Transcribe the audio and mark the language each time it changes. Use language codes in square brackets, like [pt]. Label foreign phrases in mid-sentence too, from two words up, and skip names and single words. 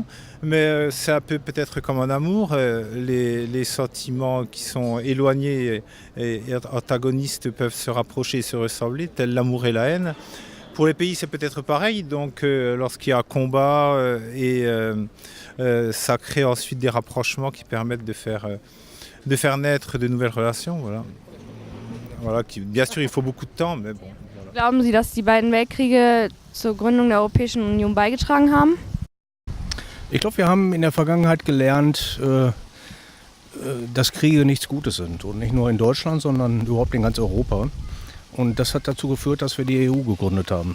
[fr] Mais c'est un peu peut-être comme en amour, les sentiments qui sont éloignés et antagonistes peuvent se rapprocher et se ressembler, tels l'amour et la haine. Pour les pays, c'est peut-être pareil. Donc, lorsqu'il y a combat, ça crée ensuite des rapprochements qui permettent de faire naître de nouvelles relations. Voilà, bien sûr, il faut beaucoup de temps, mais bon. Voilà. [de] Glauben Sie, dass die beiden Weltkriege zur Gründung der Europäischen Union beigetragen haben? Ich glaube, wir haben in der Vergangenheit gelernt, dass Kriege nichts Gutes sind. Und nicht nur in Deutschland, sondern überhaupt in ganz Europa. Und das hat dazu geführt, dass wir die EU gegründet haben.